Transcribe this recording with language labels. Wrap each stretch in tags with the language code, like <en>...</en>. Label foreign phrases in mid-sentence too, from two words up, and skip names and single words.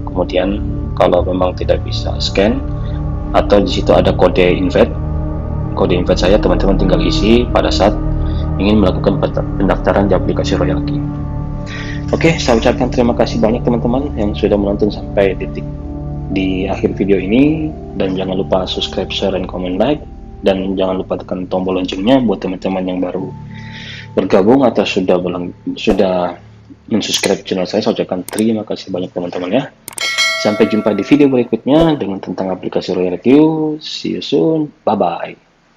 <id>Kemudian kalau memang tidak bisa scan atau di situ ada kode invite saya, teman-teman tinggal isi pada saat ingin melakukan pendaftaran di aplikasi Royal Key. Oke, saya ucapkan terima kasih banyak teman-teman yang sudah menonton sampai detik di akhir video ini, dan jangan lupa</id> <en>subscribe, share,</en> <id>dan</id> <en>comment, like,</en> <id>dan jangan lupa tekan tombol loncengnya buat teman-teman yang baru bergabung atau sudah mensubscribe channel saya. Saya ucapkan terima kasih banyak teman-teman ya. Sampai jumpa di video berikutnya dengan tentang aplikasi Royal Key.</id> <en>See you soon. Bye bye.</en>